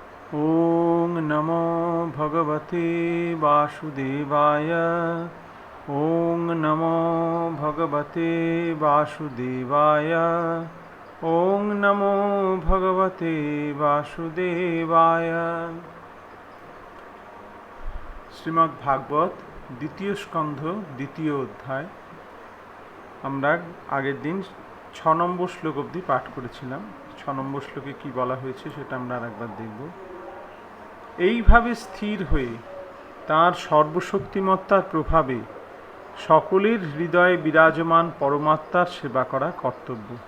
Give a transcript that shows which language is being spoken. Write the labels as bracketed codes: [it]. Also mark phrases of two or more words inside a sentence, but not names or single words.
[sa] ॐ नमो भगवते वासुदेवाय। ॐ नमो भगवते वासुदेवाय। ॐ नमो भगवते वासुदेवाय। [bn] শ্রীমদ্ ভাগবত দ্বিতীয় স্কন্ধ দ্বিতীয় অধ্যায়। আমরা আগের দিন 6 নম্বর শ্লোক অবধি পাঠ করেছিলাম। 6 নম্বর শ্লোকে কি বলা হয়েছে সেটা আমরা আরেকবার দেখব। এইভাবে স্থির হয়ে তাঁর সর্বশক্তিমত্তার প্রভাবে সকলের হৃদয়ে বিরাজমান পরমাত্মার সেবা করা কর্তব্য।